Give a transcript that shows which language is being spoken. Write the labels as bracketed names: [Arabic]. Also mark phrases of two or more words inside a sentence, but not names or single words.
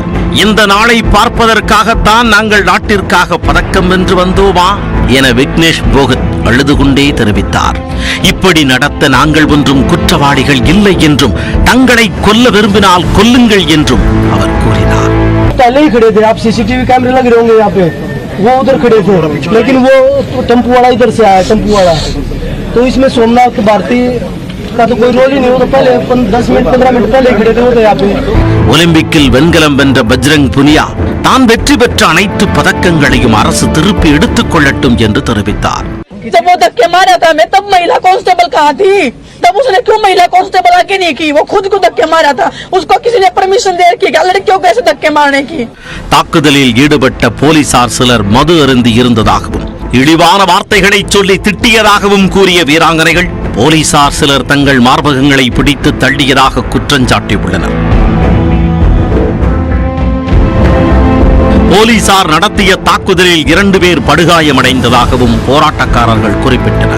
[Tamil] இந்த நாளை பார்ப்பதற்காகத்தான் நாங்கள் நாட்டிற்காக பதக்கம் வென்று வந்தோமா என விக்னேஷ் போகத் அழுது கொண்டே தெரிவித்தார். இப்படி நடத்த நாங்கள் ஒன்றும் குற்றவாளிகள் இல்லை என்றும் தங்களை கொல்ல விரும்பினால் கொல்லுங்கள் என்றும் அவர் கூறினார். [Hindi] वो उधर खड़े थे, लेकिन वो टेम्पू वाला इधर से आया, टेम्पू वाला। तो इसमें सोमनाथ भारती का तो कोई रोल ही नहीं, वो तो पहले 10 मिनट 15 मिनट पहले खड़े थे वो तो यहाँ पे. [Tamil] ஒலிம்பிக்கில் வெண்கலம் வென்ற பஜ்ரங் புனியா தான் வெற்றி பெற்ற அனைத்து பதக்கங்களையும் அரசு திருப்பி எடுத்துக் கொள்ளட்டும் என்று தெரிவித்தார். [Hindi] जब वो धक्के मारा था मैं तब महिला कांस्टेबल कहाँ थी? तब उसने क्यों महिला कांस्टेबल आके नहीं की? वो खुद को धक्के मारा था, उसको किसी ने परमिशन दे रखी क्या लड़कियों को ऐसे धक्के मारने की? [Tamil] தாக்குதலில் ஈடுபட்ட போலீசார் சிலர் மது அருந்தி இருந்ததாகவும் இழிவான வார்த்தைகளை சொல்லி திட்டியதாகவும் கூறிய வீராங்கனைகள் போலீசார் சிலர் தங்கள் மார்பகங்களை பிடித்து தள்ளியதாக குற்றஞ்சாட்டியுள்ளனர். போலீசார் நடத்திய தாக்குதலில் 2 பேர் படுகாயமடைந்ததாகவும் போராட்டக்காரர்கள் குறிப்பிட்டனர்.